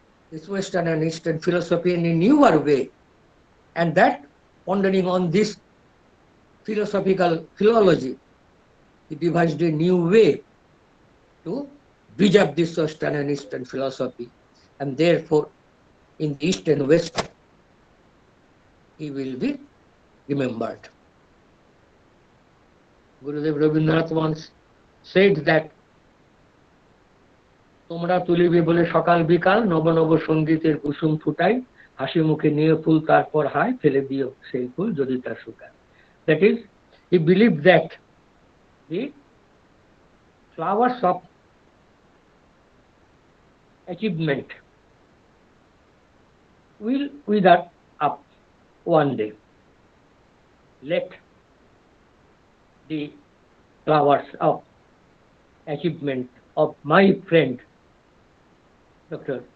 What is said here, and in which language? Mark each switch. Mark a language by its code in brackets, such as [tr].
[en] this Western and Eastern philosophy in a newer way, and that pondering on this philosophical philology, he devised a new way to bridge up this Western and Eastern philosophy, and therefore in the East and West he will be remembered. Gurudev Rabindra once said that [bn] তোমরা তুলিবে বলে সকাল বিকাল নব নব সঙ্গীতের কুসুম ফুটাই, হাসি মুখে নিয়ে ফুল তারপর হায় ফেলে দিও সেই ফুল যদি তা শুকায়. [en] That is, he believed that the flowers of achievement will wither up one day. Let the flowers of achievement of my friend Dr.